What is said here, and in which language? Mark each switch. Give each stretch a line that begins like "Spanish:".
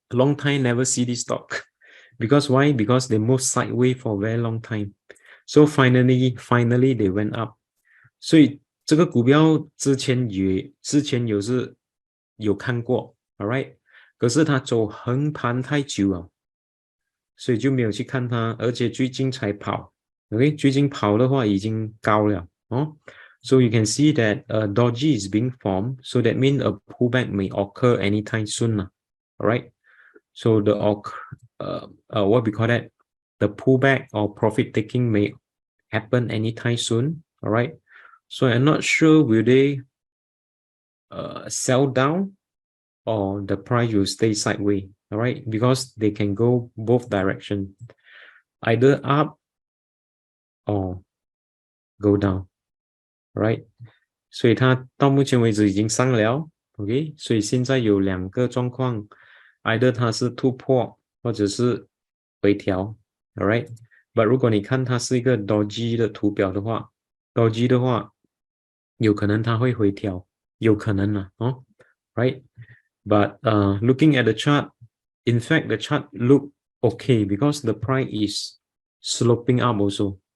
English: A long time never see this stock. Because why? Because they moved sideways for a very long time. So finally they went up.
Chinese: 所以这个股票之前有是有看过 ，alright， 可是它走横盘太久了，所以就没有去看它，而且最近才跑 ，OK， 最近跑的话已经高了哦。
English: So you can see that a doji is being formed, so that means a pullback may occur anytime soon, alright. So the what we call that, the pullback or profit taking may happen anytime soon, alright. So I'm not sure will they sell down or the price will stay sideways, all right? Because they can go both direction, either up or go down, right?
Chinese: 所以它到目前为止已经上了 ，OK？所以现在有2个状况 ，either 它是突破或者是回调 ，all right？But 如果你看它是一个 doji 的图表的话 ，doji 的话，有可能它会回调，有可能啊，哦 ，right？
English: But looking at the chart, in fact, the chart look okay because the price is sloping up also.